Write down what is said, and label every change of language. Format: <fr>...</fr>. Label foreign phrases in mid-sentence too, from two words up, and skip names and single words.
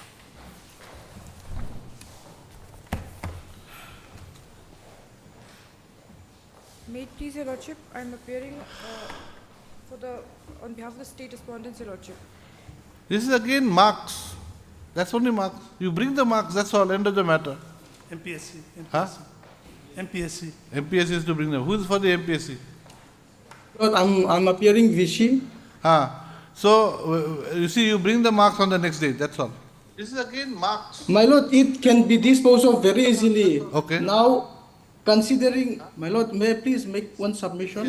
<en>May it please your lordship, I am appearing on behalf of the state respondents, your lordship. This is again marks. That's only marks. You bring the marks, that's all, end of the matter. MPSC. Huh? MPSC. MPSC is to bring them. Who is for the MPSC? Lord, I'm appearing Vichy. So, you see, you bring the marks on the next day, that's all. This is again marks. My Lord, it can be disposed of very easily. Okay. Now, considering, my Lord, may I please make one submission?</en>